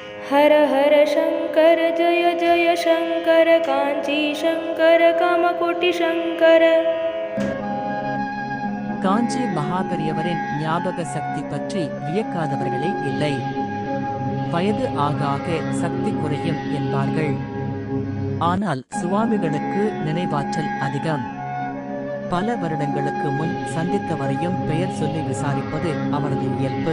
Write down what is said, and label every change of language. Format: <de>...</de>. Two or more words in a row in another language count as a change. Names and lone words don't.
<sa>हर हर शङ्कर जय जय शङ्कर काञ्ची शङ्कर कामकोटि शङ्कर.</sa> <ta>காஞ்சி மகாபெரியவரின் ஞாபக சக்தி பற்றி வியக்காதவர்களே இல்லை. வயது ஆக ஆக சக்தி குறையும் என்பார்கள். ஆனால் சுவாமிகளுக்கு நினைவாற்றல் அதிகம். பல வருடங்களுக்கு முன் சந்தித்தவரையும் பெயர் சொல்லி விசாரிப்பது அவரது இயல்பு.</ta>